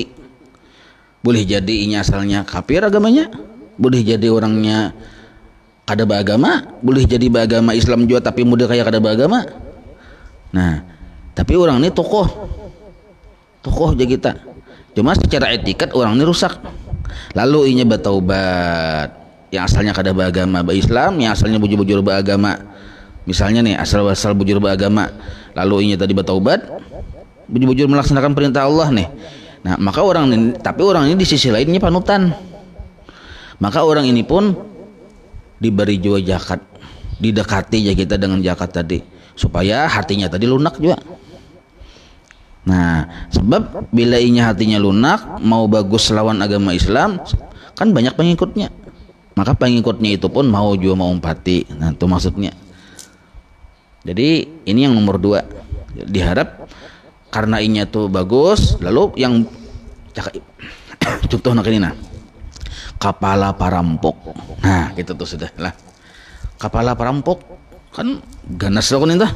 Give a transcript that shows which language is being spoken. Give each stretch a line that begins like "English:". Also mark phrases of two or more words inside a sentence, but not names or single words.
Banjar: Boleh jadi ini asalnya kafir agamanya, boleh jadi orangnya kada beragama, boleh jadi beragama Islam juga tapi mudah kayak kada beragama. Nah, tapi orang ini tokoh aja kita. Cuma secara etikat orang ini rusak. Lalu inya bertaubat, yang asalnya kada beragama Islam, yang asalnya bujur-bujur beragama. Misalnya nih asal-asal bujur beragama, lalu inya tadi bertaubat, bujur-bujur melaksanakan perintah Allah nih. Nah, maka orang ini, tapi orang ini di sisi lainnya panutan. Maka orang ini pun diberi juga zakat, didekati ya kita dengan zakat tadi, supaya hatinya tadi lunak juga. Nah, sebab bila inya hatinya lunak, mau bagus lawan agama Islam, kan banyak pengikutnya. Maka pengikutnya itu pun mau juga mau umpati. Nah, itu maksudnya. Jadi ini yang nomor 2. Diharap karena inya tuh bagus, lalu yang contoh nak ini nah. Kepala perampok. Nah, gitu tuh sudah lah. Kepala perampok kan ganas loh kan itu.